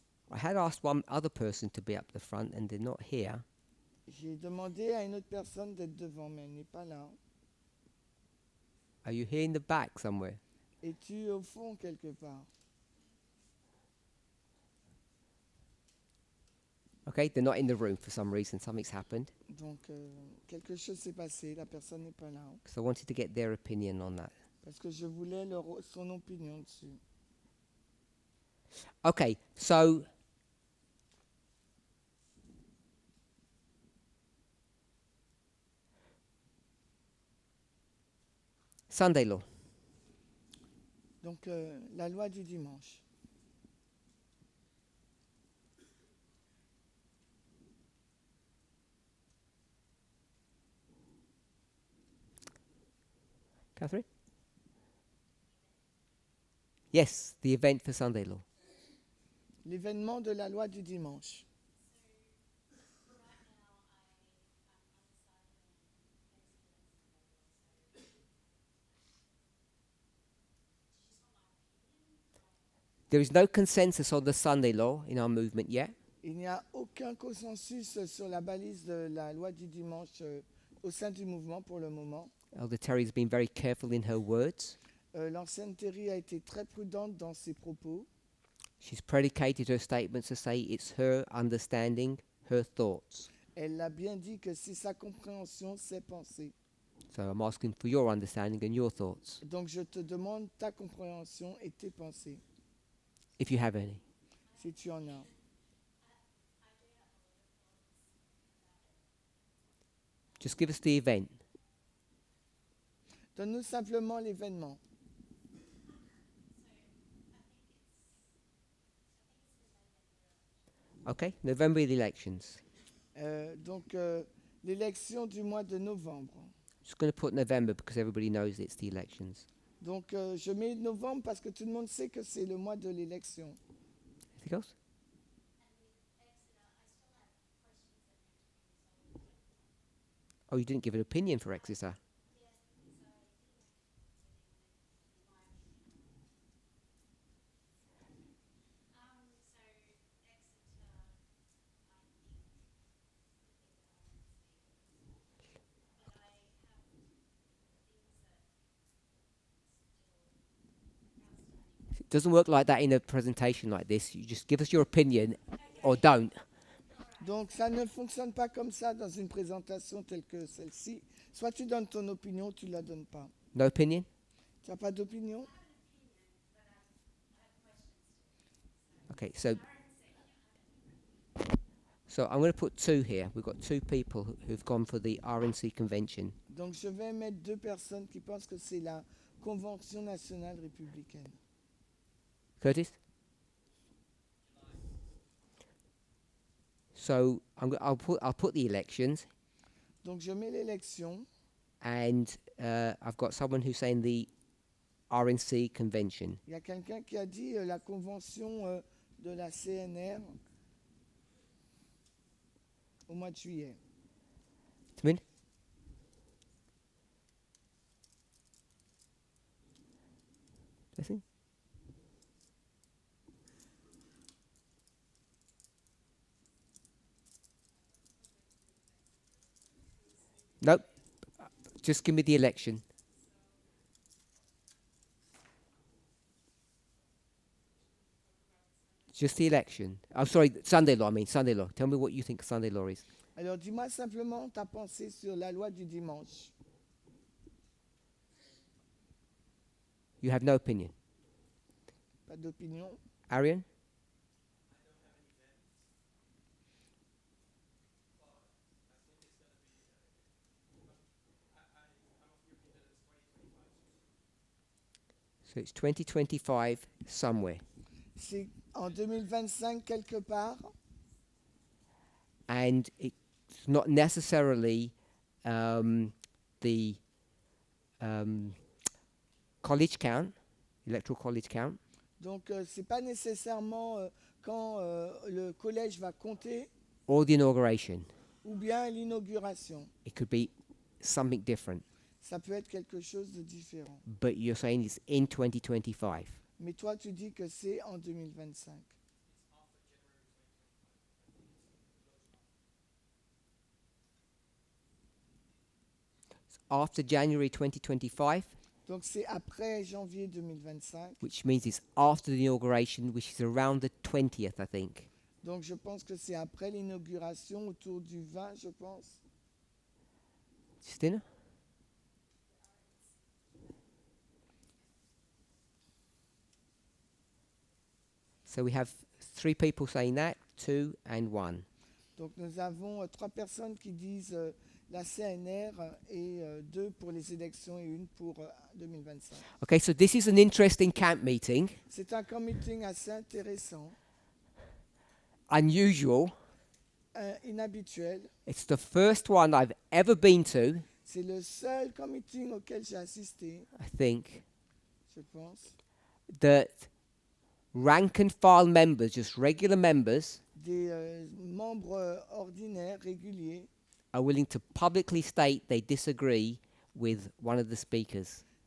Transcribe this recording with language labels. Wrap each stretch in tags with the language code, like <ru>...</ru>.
<en>I had asked one other person to be up the front and they're not here.</en> <fr>J'ai demandé à une autre personne d'être devant, mais elle n'est pas là.</fr> <en>Are you here in the back somewhere?</en> <fr>Es-tu au fond quelque part?</fr> <en>Okay, they're not in the room for some reason. Something's happened.</en> <fr>Donc, quelque chose s'est passé, la personne n'est pas là.</fr> <en>Because I wanted to get their opinion on that.</en> <fr>Parce que je voulais son opinion dessus.</fr> <en>Okay, so Sunday law.</en> <fr>Donc, la loi du dimanche.</fr> <en>Catherine? Yes, the event for Sunday law.</en> <fr>L'événement de la loi du dimanche.</fr> <en>There is no consensus on the Sunday law in our movement yet.</en> <fr>Il n'y a aucun consensus sur la balise de la loi du dimanche au sein du mouvement pour le moment.</fr> <en>Elder Terry has been very careful in her words.</en> <fr>L'ancienne Terry a été très prudente dans ses propos.</fr> <en>She's predicated her statements to say it's her understanding, her thoughts.</en> <fr>Elle a bien dit que c'est sa compréhension, ses pensées.</fr> <en>So I'm asking for your understanding and your thoughts,</en> <fr>Donc je te demande ta compréhension et tes pensées,</fr> <en>if you have any.</en> <fr>si tu en as.</fr> <en>Just give us the event.</en> <fr>Donne-nous simplement l'événement.</fr> <en>Okay, November the elections.</en> <fr>Donc l'élection du mois de novembre.</fr> <en>Just going to put November because everybody knows it's the elections.</en> <fr>Donc je mets novembre parce que tout le monde sait que c'est le mois de l'élection.</fr> <en>Anything else? Oh, you didn't give an opinion for Exeter. It doesn't work like that in a presentation like this. You just give us your opinion or don't.</en> <fr>Donc ça ne fonctionne pas comme ça dans une présentation telle que celle-ci. Soit tu donnes ton opinion, tu ne la donnes pas.</fr> <en>No opinion?</en> <fr>Tu n'as pas d'opinion?</fr> <en>Okay, so I'm going to put two here. We've got two people who've gone for the RNC convention.</en> <fr>Donc je vais mettre deux personnes qui pensent que c'est la Convention nationale républicaine.</fr> <en>Curtis? So I'll put the elections,</en> <fr>Donc je mets l'élection</fr> <en>and I've got someone who's saying the RNC convention.</en> <fr>Il y a quelqu'un qui a dit la convention de la CNR au mois de juillet.</fr> <en>Come in. That's it. Nope. Just give me the election. Just the election. I'm sorry, Sunday law. I mean Sunday law. Tell me what you think Sunday law is.</en> <fr>Alors dis-moi simplement ta pensée sur la loi du dimanche.</fr> <en>You have no opinion.</en> <fr>Pas d'opinion.</fr> <en>Arian? So it's 2025 somewhere.</en> <fr>C'est en 2025 quelque part.</fr> <en>And it's not necessarily the college count, electoral college count.</en> <fr>Donc c'est pas nécessairement quand le collège va compter</fr> <en>Or the inauguration.</en> <fr>ou bien l'inauguration.</fr> <en>It could be something different.</en> <fr>Ça peut être quelque chose de différent.</fr> <en>But you're saying it's in 2025.</en> <fr>Mais toi, tu dis que c'est en 2025.</fr> <en>After January 2025,</en> <fr>Donc c'est après janvier 2025.</fr> <en>which means it's after the inauguration, which is around the 20th, I think.</en> <fr>Donc je pense que c'est après l'inauguration, autour du 20, je pense.</fr> <en>Justina? So we have 3 people saying that, 2 and 1.</en> <fr>Donc nous avons 3 personnes qui disent la CNR et 2 pour les élections et 1 pour 2025.</fr> <en>Okay, so this is an interesting camp meeting.</en> <fr>C'est un camp meeting assez intéressant,</fr> <en>Unusual.</en> <fr>inhabituel.</fr> <en>It's the first one I've ever been to,</en> <fr>C'est le seul camp meeting auquel j'ai assisté,</fr> <en>I think,</en> <fr>je pense.</fr> <en>that rank and file members, just regular members,</en> <fr>Des membres ordinaires, réguliers,</fr> <en>are willing to publicly state they disagree with one of the speakers.</en>